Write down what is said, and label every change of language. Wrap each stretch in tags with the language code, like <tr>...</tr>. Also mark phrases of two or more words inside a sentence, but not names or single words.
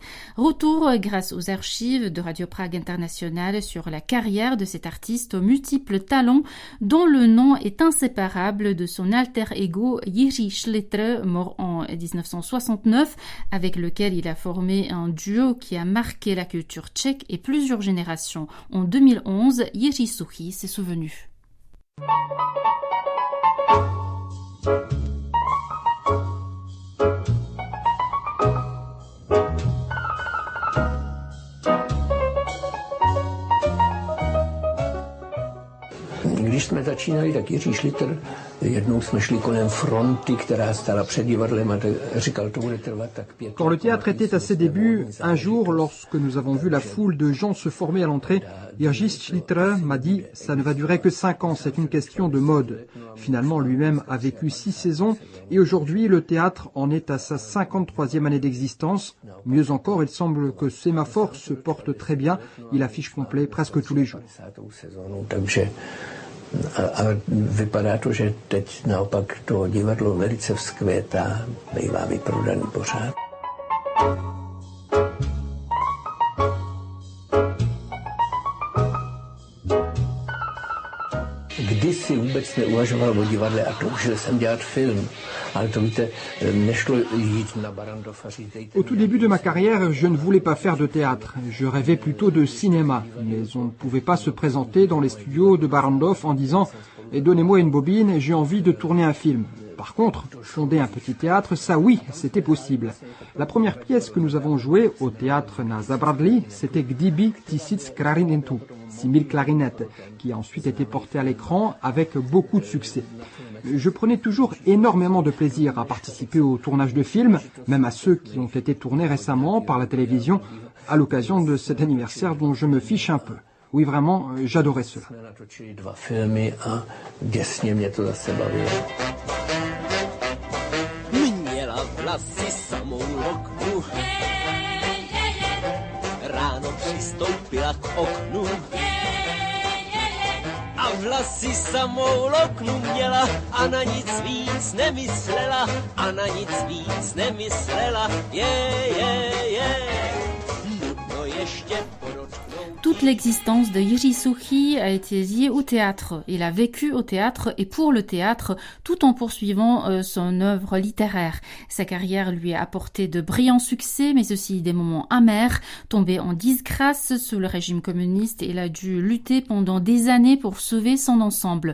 <fr>Retour grâce aux archives de Radio Prague International sur la carrière de cet artiste aux multiples talents dont le nom est inséparable de son alter ego Jiří Šlitr, mort en 1969, avec lequel il a formé un duo qui a marqué la culture tchèque et plusieurs générations. En 2011, Jiří Suchý s'est souvenu.</fr> <cs>Když jsme začínali, tak Jiří Šlitr, jednou jsme šli kolem fronty, která stála před divadlem a říkal, to bude trvat tak 5</cs> <fr>Quand le théâtre était à ses débuts, un jour, lorsque nous avons vu la foule de gens se former à l'entrée, Jiří Šlitr m'a dit « ça ne va durer que 5 ans, c'est une question de mode ». Finalement, lui-même a vécu 6 saisons et aujourd'hui, le théâtre en est à sa 53e année d'existence. Mieux encore, il semble que Sémaphore se porte très bien. Il affiche complet presque tous les jours.</fr> <cs>A vypadá to, že teď naopak to divadlo velice vzkvétá, bývá vyprodaný pořád. Kdysi vůbec neuvažoval o divadle a toužil jsem dělat film. Ale to víte, nešlo jít na Barrandov a říct...</cs> <fr>Au tout début de ma carrière, je ne voulais pas faire de théâtre. Je rêvais plutôt de cinéma. Mais on ne pouvait pas se présenter dans les studios de Barrandov en disant « Donnez-moi une bobine et j'ai envie de tourner un film ». Par contre, fonder un petit théâtre, ça oui, c'était possible. La première pièce que nous avons jouée au théâtre na Zabradlí, c'était Kdyby 1000 klarinetů, 6000 clarinettes, qui a ensuite été portée à l'écran avec beaucoup de succès. Je prenais toujours énormément de plaisir à participer au tournage de films, même à ceux qui ont été tournés récemment par la télévision, à l'occasion de cet anniversaire dont je me fiche un peu. Oui, vraiment, j'adorais cela.</fr> <cs>Vlasy samou loknu, ráno přistoupila k oknu a vlasy samou loknu měla a na nic víc nemyslela, a na nic víc nemyslela, nutno ještě podotknout.</cs> <fr>Toute l'existence de Jiří Suchý a été liée au théâtre. Il a vécu au théâtre et pour le théâtre, tout en poursuivant son œuvre littéraire. Sa carrière lui a apporté de brillants succès, mais aussi des moments amers. Tombé en disgrâce sous le régime communiste, il a dû lutter pendant des années pour sauver son ensemble.</fr>